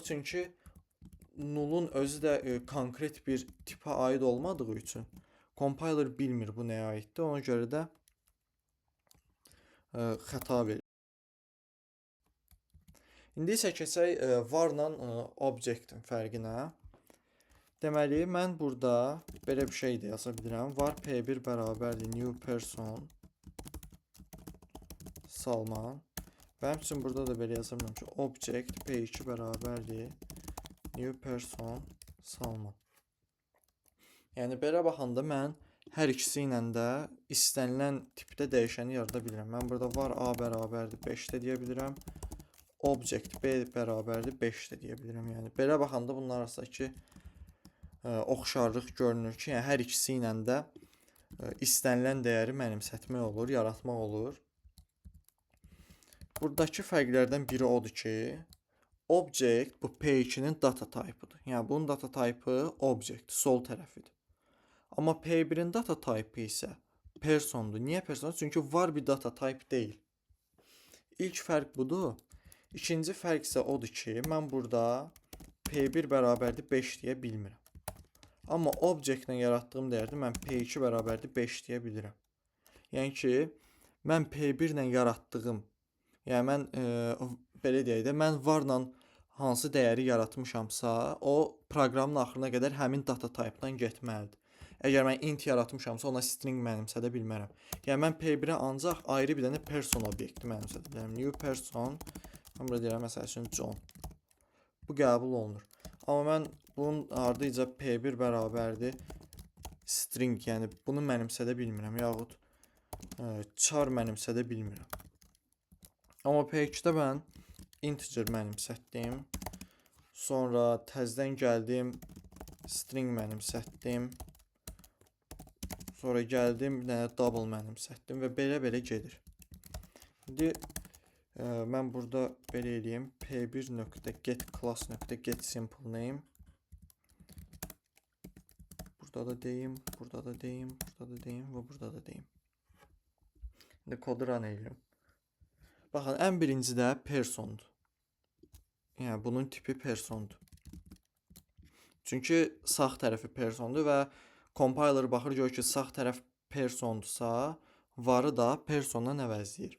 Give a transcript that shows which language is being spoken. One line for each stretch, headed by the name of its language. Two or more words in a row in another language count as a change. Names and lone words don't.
Azerbaijani: Çünki nullun özü də konkret bir tipə aid olmadığı üçün compiler bilmir bu nəyə aiddir. Ona görə də xəta verir. İndi isə keçək varla objectin fərqinə. Deməli, mən burada belə bir şey də yaza bilirəm. Var p1 bərabərdir
English: new person
Azerbaijani: Salman. Və həmçinin burada da belə yaza bilirəm ki, object p2 bərabərdir
English: new person
Azerbaijani: Salman. Yəni belə baxanda mən hər ikisi ilə də istənilən tipdə dəyişəni yarada bilirəm. Mən burada var a bərabərdir 5 də deyə bilirəm. Object b bərabərdir 5 də deyə bilirəm. Yəni belə baxanda bunlar arasındakı oxşarlıq görünür ki, yəni hər ikisi ilə də istənilən dəyəri mənimsətmək olur, yaratmaq olur. Buradakı fərqlərdən biri odur ki, object bu p2-nin
English: data type-
Azerbaijani: ıdır. Yəni bunun
English: data type-
Azerbaijani: ı object, sol tərəfidir. Amma p1-in
English: data type
Azerbaijani: isə persondur. Niyə persondur? Çünki var bir
English: data type
Azerbaijani: deyil. İlk fərq budur. İkinci fərq isə odur ki, mən burada p1 bərabərdir 5 deyə bilmirəm. Amma object-lə yaratdığım dəyərdə mən p2 bərabərdir 5 deyə bilirəm. Yəni ki, mən p1 ilə yaratdığım, yəni mən belə deyək də, mən varla hansı dəyəri yaratmışamsa, o proqramın axırına qədər həmin
English: data type-
Azerbaijani: dan getməlidir. Əgər mən int yaratmışamsa, ona string mənimsədə bilmərəm. Yəni mən p1-ə ancaq ayrı bir dənə person obyekti mənimsədə bilirəm.
English: New person,
Azerbaijani: mən burada deyirəm, məsəl üçün John. Bu qəbul olunur. Amma mən bunun ardınca p1 bərabərdir string, yəni bunu mənimsədə bilmirəm, yaxud char mənimsədə bilmirəm. Amma p2-də mən integer mənimsətdim. Sonra təzədən gəldim, string mənimsətdim. Sonra gəldim, bir dənə double mənimsətdim və belə gedir. İndi mən burada belə eləyim,
English: p1.get class.get simple name.
Azerbaijani: Burada da deyim, burada da deyim, burada da deyim və burada da deyim. İndi kodu run eləyim. Baxın, ən birinci də persondur. Yəni bunun tipi persondur. Çünki sağ tərəfi persondur və compiler baxır, görür ki, sağ tərəf persondursa, varı da persondan əvəzləyir.